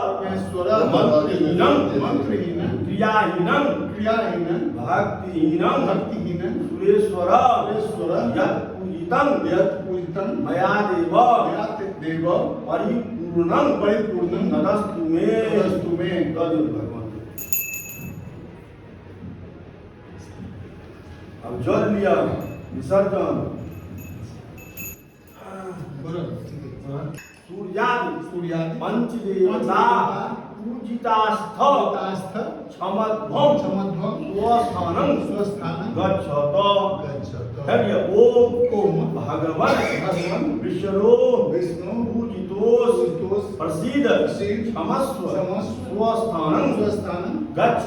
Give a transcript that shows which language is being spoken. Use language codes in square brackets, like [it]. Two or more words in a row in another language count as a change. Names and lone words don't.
[sa] मंत्रहीनं क्रियाहीनं भक्तिहीनं सुरेश्वर यत् पूजितं मया देव परिपूर्णं तदस्तु मे भगवान। [hi] अब जल लिया [sa] विसर्जन सूर्यादि पंचदेवता पूजितास्थ क्षमध्वं स्वस्थानं गच्छत। ओम भगवन् विष्णु पूजितोस् प्रसीद क्षमस्व स्वस्थानं गच्छ।